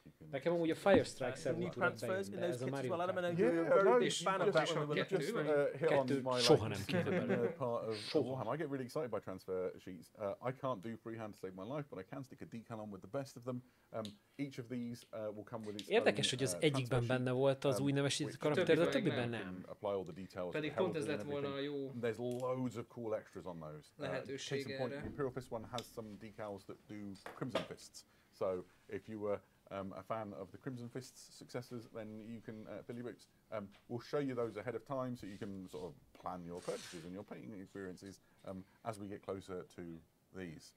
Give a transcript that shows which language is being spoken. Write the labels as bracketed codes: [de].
[hu] Nekem amúgy a Fire Strike Servo tudod bejönni, de ez a Mario Kart. Kettő soha nem kéne belőle. Soha. [en] I get really excited by transfer sheets. I can't do freehand to save my life, but I can stick a decal on with the best of them. Each of these will come with its [hu] Érdekes, hogy az egyikben benne volt az új nevesített karakter, de a többiben nem. Pedig pont ez lett volna a jó [en] There's loads of cool extras on those. [hu] Lehetőség erre. [en] The Imperial Fist one has some decals that do Crimson Fists. So if you were a fan of the Crimson Fist's successors, then you can fill your boots. We'll show you those ahead of time so you can sort of plan your purchases and your painting experiences as we get closer to these.